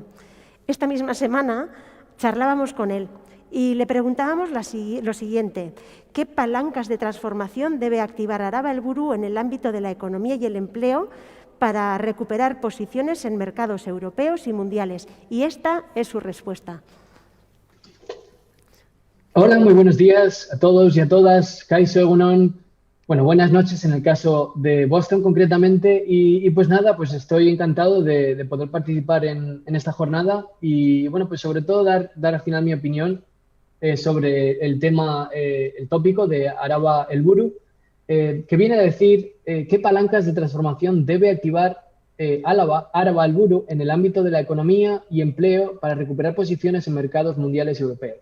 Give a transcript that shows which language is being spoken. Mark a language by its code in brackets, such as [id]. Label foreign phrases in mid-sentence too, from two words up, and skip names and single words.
[es] Esta misma semana charlábamos con él y le preguntábamos lo siguiente: ¿qué palancas de transformación debe activar Araba Helburu en el ámbito de la economía y el empleo para recuperar posiciones en mercados europeos y mundiales? Y esta es su respuesta. Hola, muy buenos días a todos y a todas. [eu] Kaixo, egunon. [es] Bueno, buenas noches en el caso de Boston concretamente. Y pues nada, pues estoy encantado de poder participar en esta jornada y bueno, pues sobre todo dar al final mi opinión sobre el tema, el tópico de Araba Helburu, que viene a decir qué palancas de transformación debe activar Araba Helburu en el ámbito de la economía y empleo para recuperar posiciones en mercados mundiales y europeos.